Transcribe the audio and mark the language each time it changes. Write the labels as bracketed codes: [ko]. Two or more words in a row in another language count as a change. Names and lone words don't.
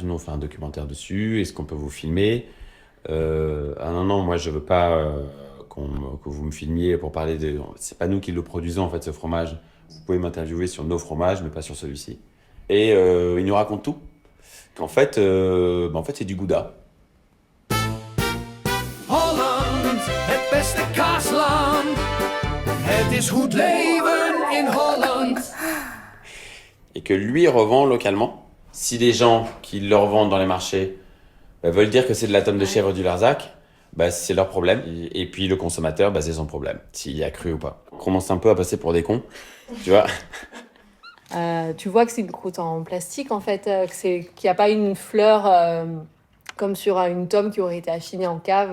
[fr] Nous, on fait un documentaire dessus. Est-ce qu'on peut vous filmer? Ah non, moi, je veux pas que vous me filmiez pour parler de... C'est pas nous qui le produisons, en fait, ce fromage. Vous pouvez m'interviewer sur nos fromages, mais pas sur celui-ci. Et il nous raconte tout. Qu'en fait, c'est du gouda. [nl] Holland, het beste kaasland. Het is goed leven in Holland. [fr] Et que lui revend localement. Si les gens qui le revendent dans les marchés veulent dire que c'est de la tome de chèvre du Larzac, c'est leur problème. Et puis le consommateur, c'est son problème, s'il y a cru ou pas. On commence un peu à passer pour des cons, tu vois. Tu vois que c'est une croûte en plastique en fait, qu'il n'y a pas une fleur comme sur une tome qui aurait été affinée en cave.